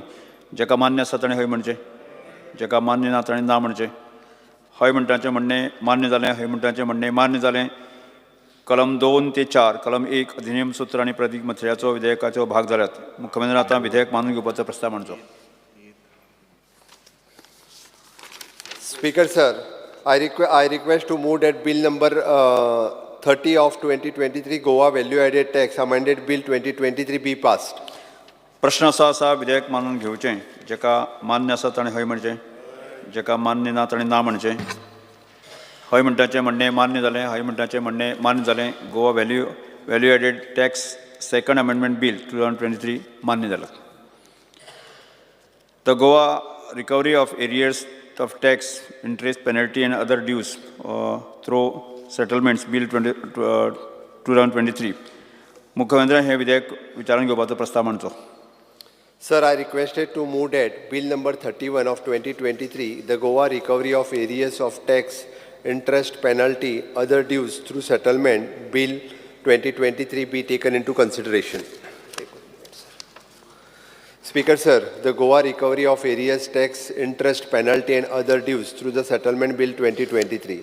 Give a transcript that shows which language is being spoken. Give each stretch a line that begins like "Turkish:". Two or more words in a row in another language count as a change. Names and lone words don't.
Konkani: जेका मान्य आसा ताणें हय म्हणचें, जेका मान्य ना ताणें ना म्हणचें. हय म्हणटाचें म्हणणें मान्य जालें, हय म्हणटाचें म्हणणें मान्य जालें. कलम 2 ते 4, कलम 1 अधिनियम सूत्र आनी प्रदीर्घ मथळ्याचो विधेयकाचो भाग जाल्यात. मुख्यमंत्री आतां विधेयक मानून घेवपाचो प्रस्ताव मांडचो.
English: Speaker sir, I request to move that bill number 30 of 2023 Goa Value Added Tax Amended Bill 2023 be passed.
Konkani: प्रश्न असो आसा, विधेयक मानून घेवचें. जेका मान्य आसा ताणें हय म्हणचें, जेका मान्य ना ताणें ना म्हणचें. हय म्हणटाचें म्हणणें मान्य जालें, हय म्हणटाचें म्हणणें मान्य जालें. गोवा व्हॅल्यू एडेड टॅक्स सेकंड अमेंडमेंट बिल 2023 मान्य जालां.
English: The Goa Recovery of Arrears of tax, interest, penalty and other dues through settlements bill 2023.
Konkani: मुख्यमंत्र्यान हे विधेयक विचारून घेवपाचो प्रस्ताव मांडचो.
English: Sir, I requested to move that bill number 31 of 2023, the Goa recovery of areas of tax, interest, penalty, other dues through settlement, Bill 2023 be taken into consideration. Speaker, sir, the Goa recovery of arrears tax, interest, penalty and other dues through the Settlement Bill 2023.